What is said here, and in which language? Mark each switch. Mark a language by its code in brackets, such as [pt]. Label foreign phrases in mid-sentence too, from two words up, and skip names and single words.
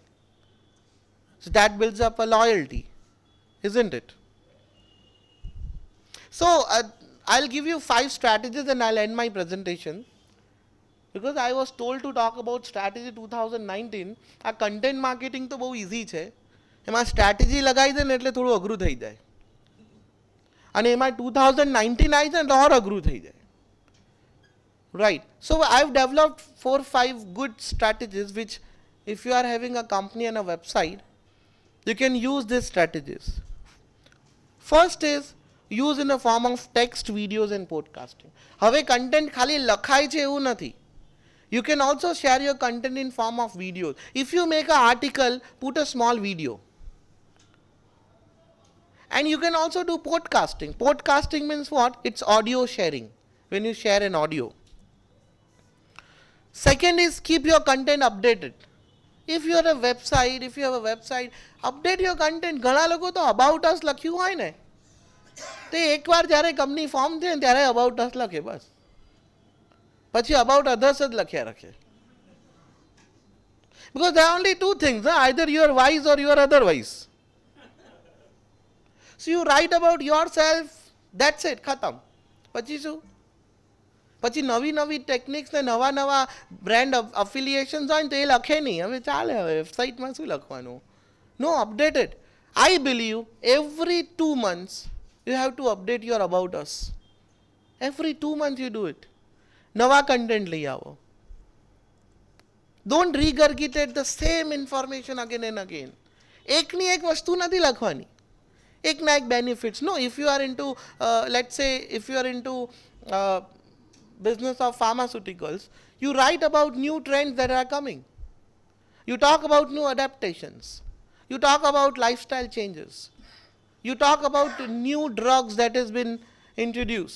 [en] So that builds up a loyalty, isn't it? So I'll give you 5 strategies and I'll end my presentation. Because I was told to talk about strategy 2019, [gu] આ [en] content marketing [gu] તો બહુ easy છે, એમાં strategy લગાઈ દે ને એટલે થોડું અઘરું થઈ જાય, અને એમાં 2019 આવી જાય એટલે ઓર અઘરું થઈ જાય. [en] Right. So I've developed 4-5 good strategies which, if you are having a company and a website, you can use these strategies. First is use in the form of text, videos and podcasting. [gu] હવે content ખાલી લખાય છે એવું નથી. [en] You can also share your content in form of videos. If you make an article, put a small video. And you can also do podcasting. Podcasting means what? It's audio sharing, when you share an audio. Second is keep your content updated. If you have a website, update your content. [gu] ઘણા લોકો તો [en] about us [gu] લખ્યું હોય ને, તે એકવાર જ્યારે કંપની ફોર્મ થાય ને ત્યારે [en] about us [gu] લખે બસ. પછી [en] about others [gu] જ લખ્યા રાખે. [en] Because there are only 2 things, either you are wise or you are otherwise. So you write about yourself, that's it, [gu] ખતમ. પછી શું? પછી નવી નવી ટેકનિક્સ ને નવા નવા [en] brand affiliations [gu] હોય ને તો એ લખે નહીં. હવે ચાલે, હવે વેબસાઇટમાં શું લખવાનું? [en] No, updated. I believe every 2 months you have to update your about us. Every 2 months you do it. [gu] નવા કન્ટેન્ટ લઈ આવો. [en] Don't regurgitate the same information again and again. [gu] એકની એક વસ્તુ નથી લખવાની, એકના એક benefits. [en] No, if you are into, let's say, if you are into business of pharmaceuticals, you write about new trends that are coming. You talk about new adaptations. You talk about lifestyle changes. You talk about new drugs that has been introduced.